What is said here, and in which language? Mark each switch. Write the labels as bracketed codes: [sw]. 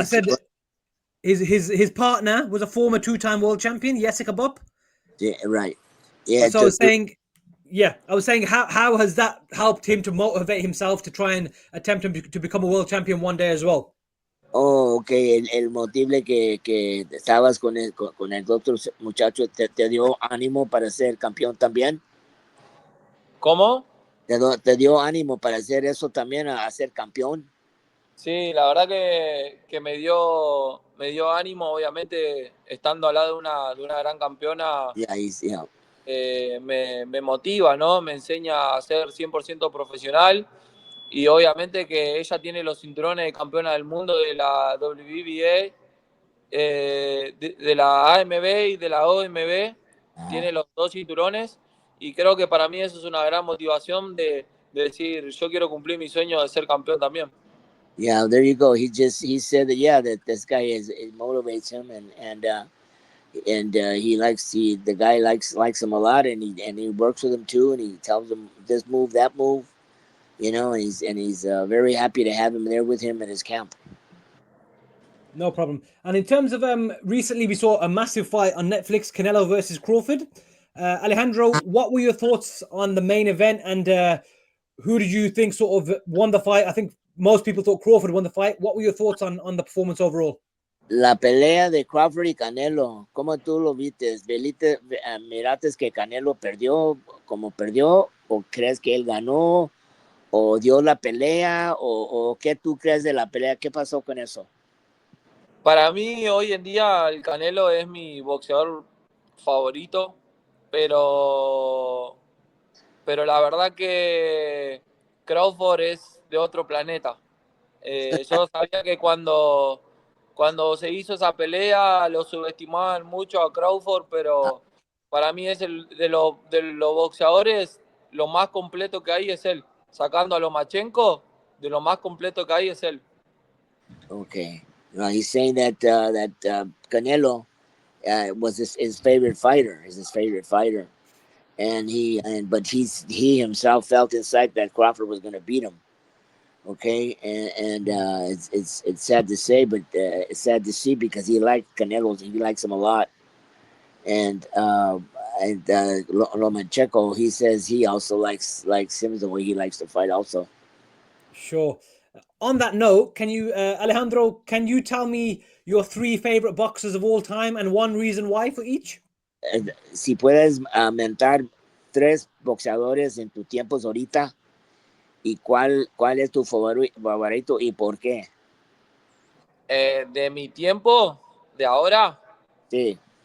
[en] I said his partner was a former two-time world champion, Jessica Bob. Yeah, right. Yeah. So I was saying how has that helped him to motivate himself to try and attempt to become a world champion one day as well? Oh, okay. [es] El motivo que estabas con el otro muchacho te dio ánimo para ser campeón también. ¿Cómo? ¿Te dio ánimo para hacer eso también, a ser campeón? Sí, la verdad que me dio ánimo, obviamente, estando al lado de una gran campeona. [en] Yeah. [es] Me motiva, ¿no? Me enseña a ser 100% profesional y obviamente que ella tiene los cinturones de campeona del mundo de la WBA, de la AMB y de la OMB, tiene los dos cinturones y creo que para mí eso es una gran motivación de decir, yo quiero cumplir mi sueño de ser campeón también. [en] Yeah, there you go. He said that this guy it motivates him and he the guy likes him a lot, and he works with him too, and he tells him this move, that move, and he's very happy to have him there with him in his camp. No problem. And in terms of recently we saw a massive fight on Netflix, Canelo versus Crawford. Alejandro, what were your thoughts on the main event, and who did you think sort of won the fight? I think most people thought Crawford won the fight. What were your thoughts on the performance overall? [es] La pelea de Crawford y Canelo, ¿cómo tú lo viste? ¿Miraste que Canelo perdió como perdió? ¿O crees que él ganó? ¿O dio la pelea? ¿O qué tú crees de la pelea? ¿Qué pasó con eso? Para mí, hoy en día, el Canelo es mi boxeador favorito, pero la verdad que Crawford es de otro planeta. Yo sabía que cuando se hizo esa pelea lo subestimaban mucho a Crawford, pero para mí es de los boxeadores, lo más completo que hay es él. Sacando a Lomachenko, de lo más completo que hay es él. [en] Okay. He's saying that Canelo was his favorite fighter, is his favorite fighter. But he himself felt inside that Crawford was going to beat him. Okay, and it's sad to say, but it's sad to see because he likes Canelo. He likes him a lot, and Lomachenko, he says he also likes him the way he likes to fight. Also, sure. On that note, can you, Alejandro, can you tell me your 3 favorite boxers of all time and one reason why for each? [es] Si puedes mentar 3 boxeadores en tus tiempos ahorita, ¿y cuál es tu favorito y por qué? De mi tiempo, de ahora, Sí.